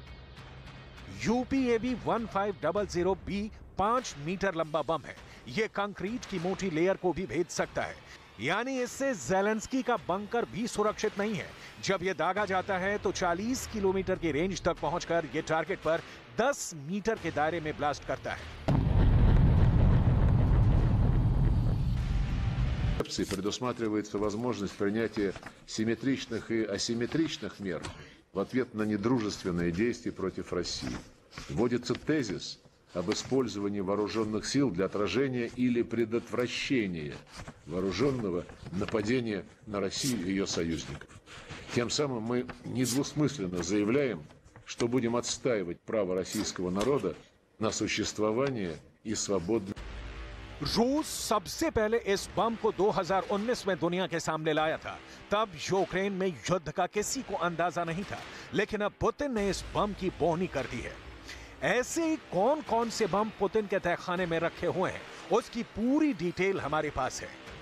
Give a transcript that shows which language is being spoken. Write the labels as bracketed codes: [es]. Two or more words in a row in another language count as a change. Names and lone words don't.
[hi] UPAB 1500B 5 मीटर लंबा बम है। ये कंक्रीट की मोटी लेयर को भी भेद सकता है, यानी इससे ज़ेलेंस्की का बंकर भी सुरक्षित नहीं है। जब यह दागा जाता है तो 40 किलोमीटर की रेंज तक पहुंचकर यह टारगेट पर 10 मीटर के दायरे में ब्लास्ट करता है। [ru] Предусматривается возможность принятия симметричных и асимметричных мер в ответ на недружественные действия против России. Вводится тезис об использовании вооруженных сил для отражения или предотвращения вооруженного нападения на Россию и ее союзников. Тем самым мы недвусмысленно заявляем, что будем отстаивать право российского народа на существование и свободное. [hi] रूस सबसे पहले इस बम को 2019 में दुनिया के सामने लाया था। तब यूक्रेन में युद्ध का किसी को अंदाजा नहीं था, लेकिन अब पुतिन ने इस बम की बोहनी कर दी है। ऐसे कौन कौन से बम पुतिन के तहखाने में रखे हुए हैं, उसकी पूरी डिटेल हमारे पास है।